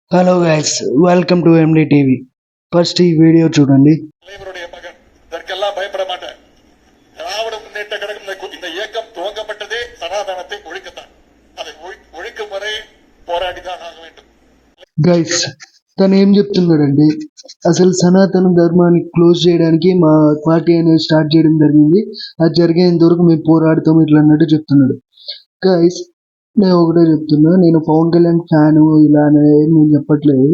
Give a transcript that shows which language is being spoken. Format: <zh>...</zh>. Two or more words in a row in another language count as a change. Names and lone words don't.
<en>Hello guys, welcome to MD TV. First</en> <te>ఈ వీడియో చూడండి.</te> <ta>தலைவருடைய மகன் இதற்கெல்லாம் பயப்பட மாட்டேன். திராவிட முன்னேற்ற கழகம் இந்த இயக்கம் துவங்கப்பட்டதே சனாதனத்தை ஒழிக்கத்தான். அதை ஒழிக்கும் வரை போராடிதான் ஆக வேண்டும்.</ta> <te>గైస్, తను ఏం చెప్తున్నాడండి, అసలు సనాతన ధర్మాన్ని క్లోజ్ చేయడానికి మా పార్టీ అనేది స్టార్ట్ చేయడం జరిగింది. అది జరిగేంత వరకు మేము పోరాడతాం ఇట్లా అన్నట్టు చెప్తున్నాడు. గైస్, నేను ఒకటే చెప్తున్నా, నేను పవన్ కళ్యాణ్ ఫ్యాను ఇలా అనేది నేను చెప్పట్లేదు.</te>